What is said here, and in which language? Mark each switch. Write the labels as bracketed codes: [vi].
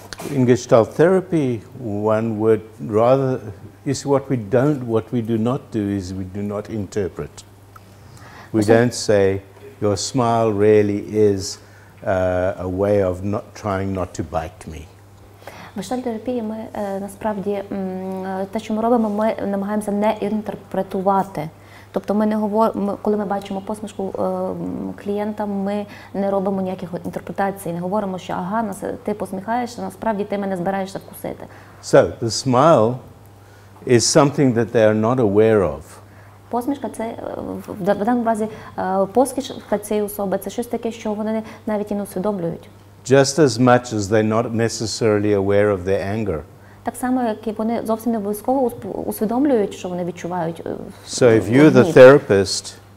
[en] In Gestalt therapy, one would rather, you see, what we do not do is we do not interpret. We don't say, your smile really is a way of not trying not to bite me. [uk] В гештальт-терапії ми насправді те, що ми робимо, ми намагаємося не інтерпретувати. Тобто ми не говоримо, коли ми бачимо посмішку клієнта, ми не робимо ніяких інтерпретацій, не говоримо, що ага, ти посміхаєшся, насправді ти мене збираєшся вкусити. [en] So the smile is something that they are not aware of. [uk] Посмішка – це, в даному разі, посмішка цієї особи – це щось таке, що вони навіть і не усвідомлюють. [en] Just as much as they're not necessarily aware of their anger. [uk] Так само, як і вони зовсім не обов'язково усвідомлюють, що вони відчувають. [en] So if you're the therapist,